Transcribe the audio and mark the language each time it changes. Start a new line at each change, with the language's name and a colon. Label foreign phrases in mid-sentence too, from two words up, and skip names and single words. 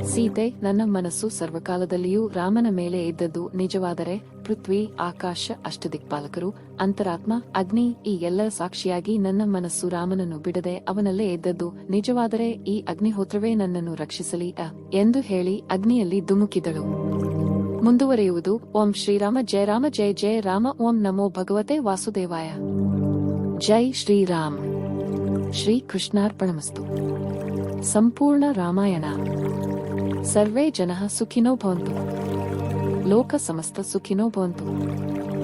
Kannada: ಸೀತೆ, ನನ್ನ ಮನಸ್ಸು ಸರ್ವಕಾಲದಲ್ಲಿಯೂ ರಾಮನ ಮೇಲೆ ಇದ್ದದ್ದು ನಿಜವಾದರೆ, ಪೃಥ್ವಿ, ಆಕಾಶ, ಅಷ್ಟದಿಕ್ಪಾಲಕರು, ಅಂತರಾತ್ಮ, ಅಗ್ನಿ ಈ ಎಲ್ಲರ ಸಾಕ್ಷಿಯಾಗಿ ನನ್ನ ಮನಸ್ಸು ರಾಮನನ್ನು ಬಿಡದೆ ಅವನಲ್ಲೇ ಇದ್ದದ್ದು ನಿಜವಾದರೆ ಈ ಅಗ್ನಿಹೋತ್ರವೇ ನನ್ನನ್ನು ರಕ್ಷಿಸಲಿ ಎಂದು ಹೇಳಿ ಅಗ್ನಿಯಲ್ಲಿ ಧುಮುಕಿದಳು. ಮುಂದುವರೆಯುವುದು.
Sanskrit: ओं श्रीराम जय राम जय जय राम. ಓಂ ನಮೋ ಭಗವತೆ ವಾಸುದೇವಾಯ. ಜೈ ಶ್ರೀರಾಮ್. ಶ್ರೀ ಕೃಷ್ಣಾರ್ಪಣಮಸ್ತು. ಸಂಪೂರ್ಣ ರಾಮಾಯಣ. ಸರ್ವೇ ಜನಃ ಸುಖಿನೋ ಭವಂತು. ಲೋಕ ಸಮಸ್ತ ಸುಖಿನೋ ಭವಂತು.